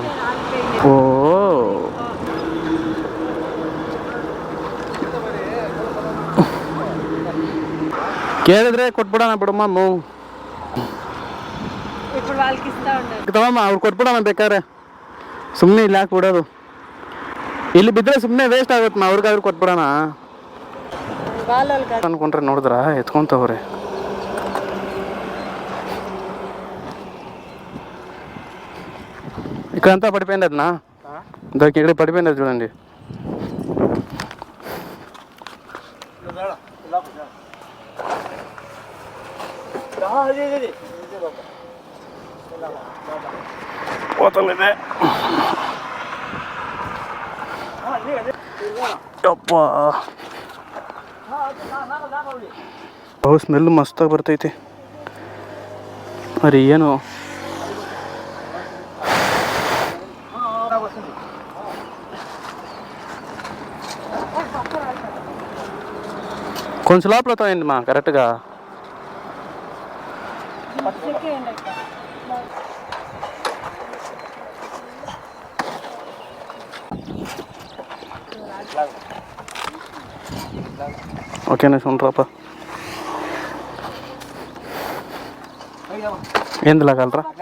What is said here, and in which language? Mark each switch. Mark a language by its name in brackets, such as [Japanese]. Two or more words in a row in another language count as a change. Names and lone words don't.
[Kannada] ಓ ಕೇಳಿದ್ರೆ ಕೊಟ್ಬಿಡೋಣ ಬಿಡಮ್ಮ. ತಗೊಮ್ಮ ಅವ್ರು ಕೊಟ್ಬಿಡೋಣ ಬೇಕಾದ್ರೆ. ಸುಮ್ಮನೆ ಇಲ್ಲಿ ಹಾಕಿ ಬಿಡೋದು, ಇಲ್ಲಿ ಬಿದ್ದರೆ ಸುಮ್ಮನೆ ವೇಸ್ಟ್ ಆಗುತ್ತಮ್ಮ. ಅವ್ರಿಗಾದ್ರೂ ಕೊಟ್ಬಿಡೋಣ ಅನ್ಕೊಂಡ್ರೆ ನೋಡಿದ್ರ ಎತ್ಕೊಂತವ್ರೆ. [Telugu] ఇక్కడ అంతా పడిపోయింది అదనా, దానికి ఇక్కడ పడిపోయింది చూడండి. పోతుంది ಅಪ್ಪಾ. [Kannada] ಸ್ಮೆಲ್ ಮಸ್ತಾಗಿ ಬರ್ತೈತಿ. ಅರೆ ಏನು [Telugu] కొంచెం లోపల తోయండి మా కరెక్ట్గా. ఓకేనా చూడరాపా ఏంది లాగలరా?